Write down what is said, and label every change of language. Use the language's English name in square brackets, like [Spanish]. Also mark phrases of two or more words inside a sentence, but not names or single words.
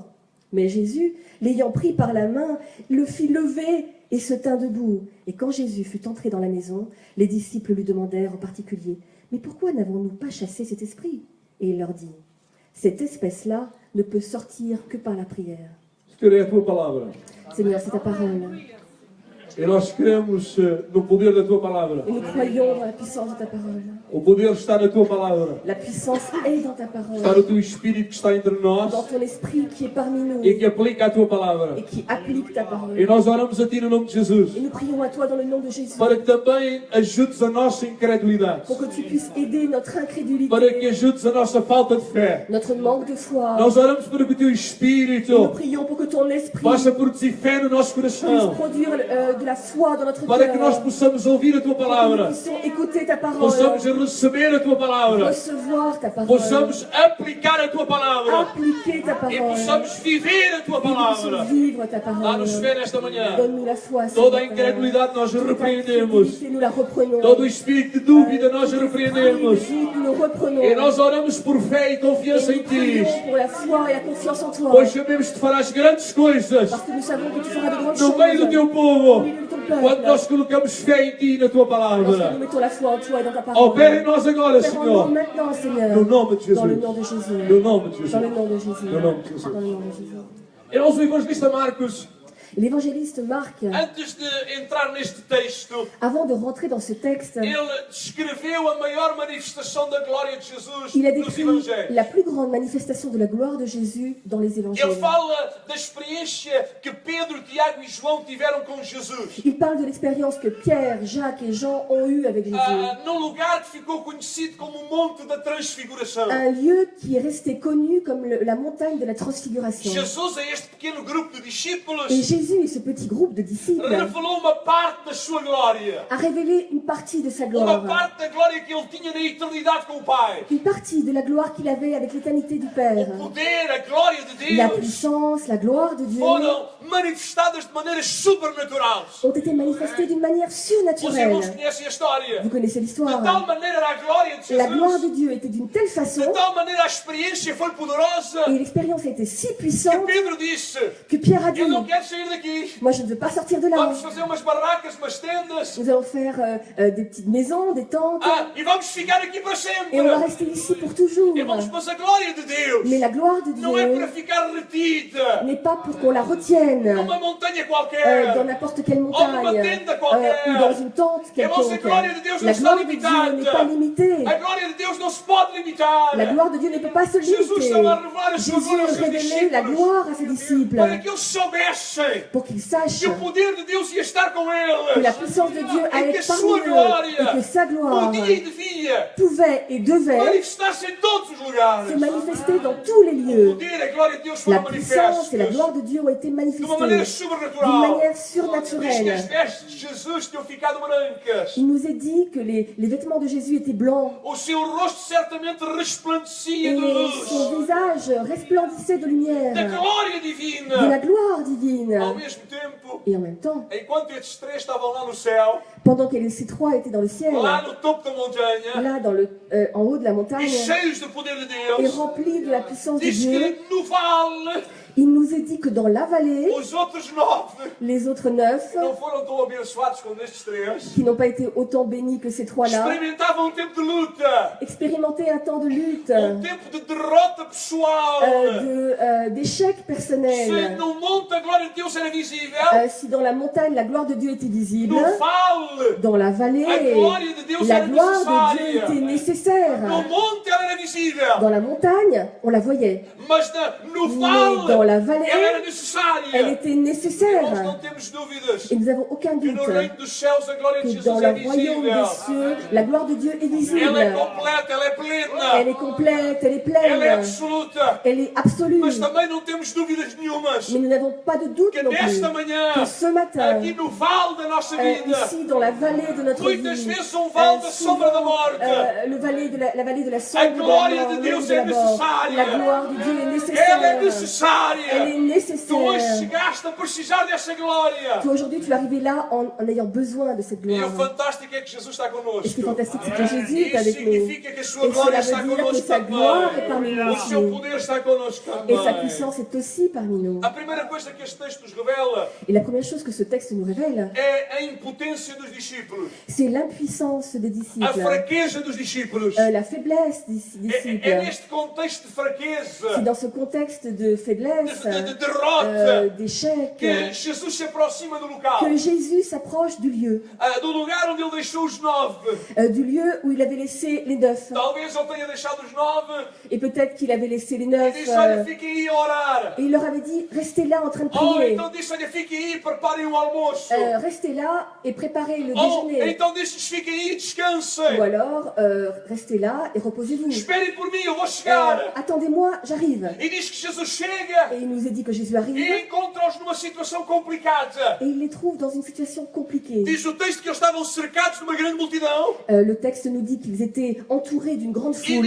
[French] Mais Jésus, l'ayant pris par la main, le fit lever et se tint debout. Et quand Jésus fut entré dans la maison, les disciples lui demandèrent en particulier, « Mais pourquoi n'avons-nous pas chassé cet esprit ?» Et il leur dit, « Cette espèce-là ne peut sortir que par la prière. » [Portuguese] Senhor, é a tua palavra. [French] Seigneur, c'est ta parole. [Portuguese] E nós cremos no poder da tua palavra. [French] Et nous croyons dans la puissance de ta parole. [Portuguese] O poder está na tua palavra. [French] La puissance est dans ta parole. [Portuguese] Está no teu Espírito que está entre [French] Dans [Portuguese] nós [French] ton esprit qui est parmi nous [Portuguese] e que aplica a tua palavra. [French] et qui applique ta parole. [Portuguese] E nós oramos a ti no nome de Jesus [French] Et nous prions à toi dans le nom de Jésus [Portuguese] para que também ajudes a nossa incredulidade, [French] pour que tu puisses aider notre [Portuguese] para que [French] incrédulité, [Portuguese] ajudes a nossa falta de fé. [French] notre manque de foi. [Portuguese] Nós oramos para que o teu [French] Nous [Portuguese] Espírito [French] prions pour que ton esprit [Portuguese] possa produzir fé no nosso [French] puisse [Portuguese] coração, [French] produire de la foi dans notre [Portuguese] para que [French] cœur. [Portuguese] nós possamos ouvir a tua [French] Pour que nous [Portuguese] palavra, [French] puissions écouter ta parole, [Portuguese] possamos receber a tua palavra, [French] recevoir ta parole, [Portuguese] possamos aplicar a tua palavra [French] appliquer ta [Portuguese] e [French] parole, [Portuguese] possamos viver a tua [French] et nous puissions [Portuguese] palavra. [French] vivre ta [Portuguese] Dá-nos [French] parole. [Portuguese] fé nesta manhã. [French] Donne-nous la foi, [Portuguese] Toda a [French] Seigneur. [Portuguese] incredulidade nós [French] Toute [Portuguese] repreendemos. [French] incrédulité, nous la reprenons. [Portuguese] Todo o espírito de dúvida nós repreendemos. [French] Nous le reprenons. [Portuguese] E nós oramos por fé e confiança em [French] Et nous [Portuguese] ti, [French] prions pour la foi et la confiance en toi. [Portuguese] pois sabemos que tu farás grandes coisas [French] Parce que nous savons que tu feras de grandes [Portuguese] no [French] choses [Portuguese] meio do teu povo, [French] au milieu de ton peuple. [Portuguese] quando nós colocamos fé em ti e na tua [French] Lorsque nous [Portuguese] palavra. [French] mettons la foi en toi et dans ta parole. [Portuguese] Opera em nós agora, [French] Opère en nous [Portuguese] Senhor, [French] maintenant, Seigneur. [Portuguese] no nome de [French] Dans le [Portuguese] Jesus. [French] nom de Jésus. [Portuguese] No nome de [French] Dans le [Portuguese] Jesus. [French] nom de Jésus. [Portuguese] No nome de Jesus. [French] Dans le nom de Jésus. [Portuguese] E nós, o evangelista Marcos, [French] Et l'évangéliste Marc, [Portuguese] antes de entrar neste texto, [French] avant de rentrer dans ce texte, [Portuguese] ele descreveu a maior manifestação da glória de Jesus [French] il a [Portuguese] nos [French] décrit [Portuguese] evangelhos. [French] la plus grande manifestation de la gloire de Jésus dans les évangiles. [Portuguese] Ele fala da experiência que Pedro, Tiago e João tiveram com Jesus. [French] Il parle de l'expérience que Pierre, Jacques et Jean ont eue avec Jésus. [Portuguese] Num lugar que ficou conhecido como o Monte da Transfiguração. [French] Un lieu qui est resté connu comme la montagne de la transfiguration. [Portuguese] Jesus, a este pequeno grupo de discípulos, [French] Et Jésus et ce petit groupe de disciples [Portuguese] revelou uma parte da sua glória. [French] a révélé une partie de sa [Portuguese] Uma [French] gloire. [Portuguese] parte da glória que ele tinha na eternidade com o Pai. [French] Une partie de la gloire qu'il avait avec l'éternité du Père. [Portuguese] O poder, a glória de [French] La [Portuguese] Deus [French] puissance, la gloire de Dieu [Portuguese] foram manifestadas de maneiras sobrenaturais. [French] ont été manifestées d'une manière [Portuguese] Os irmãos [French] surnaturelle. [Portuguese] conhecem a história. [French] Vous connaissez [Portuguese] De [French] l'histoire. [Portuguese] tal maneira a glória de [French] La gloire [Portuguese] Jesus, [French] de Dieu était d'une telle façon [Portuguese] de tal maneira a experiência foi poderosa, [French] et l'expérience a été si [Portuguese] que [French] puissante [Portuguese] Pedro disse: [French] que Pierre a dit [Portuguese] Eu não quero sair daqui. [French] moi je ne veux pas sortir de là. [Portuguese] Vamos fazer umas barracas, umas tendas, [French] Nous allons faire des petites maisons, des tentes [Portuguese] e vamos ficar aqui para [French] et on va [Portuguese] sempre. [French] rester ici pour toujours. [Portuguese] Irmãos, mas a glória de Deus [French] Mais la gloire de [Portuguese] não é para [French] Dieu [Portuguese] ficar retida [French] n'est pas pour qu'on la retienne [Portuguese] numa montanha [French] dans [Portuguese] qualquer. [French] n'importe quelle montagne ou dans une tente [Portuguese] Irmãos, a [French] quelconque. [Portuguese] glória de Deus não [French] La [Portuguese] está [French] gloire de Dieu n'est pas [Portuguese] limitada. [French] limitée. [Portuguese] A glória de Deus não se pode limitar. [French] La gloire de Dieu ne peut pas se [Portuguese] Jesus [French] limiter. [Portuguese] estava a revelar a sua [French] Jésus [Portuguese] glória aos seus [French] révélait la [Portuguese] discípulos [French] gloire à ses disciples [Portuguese] para que eles soubessem [French] pour qu'ils sachent [Portuguese] que o poder de Deus ia estar com [French] que la [Portuguese] eles [French] puissance de Dieu [Portuguese] e que a [French] allait parmi [Portuguese] sua [French] eux [Portuguese] glória [French] et que sa gloire [Portuguese] podia e devia [French] pouvait et devait [Portuguese] manifestar-se em todos os lugares. [French] se manifester dans tous les [Portuguese] O [French] lieux. [Portuguese] poder, a glória de Deus [French] La [Portuguese] foram [French] puissance et la [Portuguese] manifestas [French] gloire de Dieu ont été [Portuguese] de uma maneira [French] manifestées d'une [Portuguese] sobrenatural. [French] manière [Portuguese] Diz que as [French] surnaturelle. [Portuguese] vestes de Jesus tinham ficado brancas. [French] Il nous est dit que les vêtements de Jésus étaient blancs [Portuguese] O seu rosto certamente resplandecia [French] et [Portuguese] de [French] son [Portuguese] luz, [French] visage resplendissait de [Portuguese] da [French] lumière, [Portuguese] glória de divina. [French] la gloire [Portuguese] Ao [French] divine. [Portuguese] mesmo tempo, [French] Et en même temps, [Portuguese] enquanto estes três estavam lá no céu, [French] pendant que ces trois étaient dans le ciel, [Portuguese] lá no topo da montanha, [French] là en haut de la [Portuguese] e [French] montagne, [Portuguese] cheios do poder de [French] et [Portuguese] Deus, [French] remplis de la puissance de [Portuguese] diz [French] Dieu, [Portuguese] que no vale, [French] il nous est dit que dans la vallée, [Portuguese] os outros 9 [French] les autres 9, [Portuguese] não foram tão abençoados como estes três, [French] qui n'ont pas été autant bénis que ces trois-là, [Portuguese] experimentavam um tempo de luta, [French] expérimentaient un temps de lutte, [Portuguese] tempo de derrota pessoal. [French] d'échec [Portuguese] Se [French] personnel. [Portuguese] no monte a glória de Deus era visível, [French] Si dans la montagne la gloire de Dieu était visible, [Portuguese] no vale [French] dans la vallée, [Portuguese] a glória de Deus [French] la [Portuguese] era [French] gloire de Dieu [Portuguese] necessária. [French] était nécessaire. [Portuguese] No monte ela era visível, [French] Dans la montagne, on la voyait. [Portuguese] mas no [French] Mais dans [Portuguese] vale [French] la vallée, [Portuguese] ela era [French] elle [Portuguese] necessária. [French] était [Portuguese] Nós [French] nécessaire. [Portuguese] não temos dúvidas [French] Et nous n'avons aucun [Portuguese] que [French] doute [Portuguese] no reino dos céus a glória de [French] que [Portuguese] Jesus [French] dans [Portuguese] é [French] le royaume [Portuguese] visível. [French] des cieux, la gloire de Dieu est visible. [Portuguese] Ela é completa, ela é plena, [French] Elle est complète, elle est [Portuguese] ela é [French] pleine, [Portuguese] absoluta. [French] elle est absolue. [Portuguese] Mas também não temos dúvidas nenhumas [French] Mais nous n'avons pas de doute [Portuguese] que [French] non plus [Portuguese] nesta manhã, [French] que ce matin, [Portuguese] aqui no vale da nossa vida, [French] ici dans la vallée de notre [Portuguese] muitas [French] vie, [Portuguese] vezes vale da [French] souvent, [Portuguese] sombra da morte, [French] la vallée de la [Portuguese] a [French] sombre de la [Portuguese] glória [French] mort, [Portuguese] de [French] le [Portuguese] Deus [French] lieu de [Portuguese] é [French] la mort, [Portuguese] necessária. [French] la gloire de Dieu est [Portuguese] Ela é [French] nécessaire. Elle [Portuguese] necessária. [French] est [Portuguese] Tu hoje [French] nécessaire. [Portuguese] chegaste a precisar dessa glória. [French] Toi, aujourd'hui, tu es arrivé là en ayant besoin de cette [Portuguese] E o [French] gloire. [Portuguese] fantástico é que Jesus está connosco. [French] Et ce qui est fantastique, c'est que Jésus est [Portuguese] Isso [French] avec nous. [Portuguese] significa que a sua [French] Et [Portuguese] glória [French] cela [Portuguese] está [French] veut dire que [Portuguese] connosco [French] sa gloire est parmi [Portuguese] também. [French] nous [Portuguese] O seu [French] aussi. [Portuguese] poder está connosco [French] Et sa [Portuguese] também. [French] puissance est aussi parmi nous. [Portuguese] A primeira coisa que este texto nos revela [French] Et la première chose que ce texte nous révèle, [Portuguese] é a impotência dos discípulos, [French] c'est l'impuissance des [Portuguese] a [French] disciples, [Portuguese] fraqueza dos discípulos. [French] la faiblesse des [Portuguese] É [French] disciples. [Portuguese] neste contexto de fraqueza, [French] C'est dans ce contexte de faiblesse, [Portuguese] de derrota, [French] d'échec, [Portuguese] que Jesus se aproxima do local, [French] que Jésus s'approche du lieu, [Portuguese] do lugar onde ele deixou os 9. [French] du lieu où il avait laissé les 9. [Portuguese] Talvez ele tenha deixado os 9 [French] Et peut-être qu'il avait laissé les [Portuguese] e [French] 9. [Portuguese] disse: Olha, fiquem aí a orar. [French] Et il leur avait dit, restez là en train de [Portuguese] Ou [French] prier. [Portuguese] então disse: Olha, fiquem aí e preparem o almoço. [French] Restez là et préparez le [Portuguese] Ou [French] déjeuner. [Portuguese] então disse: Fiquem aí e [French] Ou [Portuguese] descansem. [French] alors, restez là et reposez-vous. [Portuguese] Esperem por mim, eu vou chegar. [French] Attendez-moi, j'arrive. [Portuguese] E diz que Jesus chega [French] Et il nous a dit que Jésus arrive [Portuguese] e encontra-os numa situação complicada. [French] et il les trouve dans une situation compliquée. [Portuguese] Diz o texto que eles estavam cercados de uma grande multidão [French] Le texte nous dit qu'ils étaient entourés d'une grande [Portuguese] e [French] foule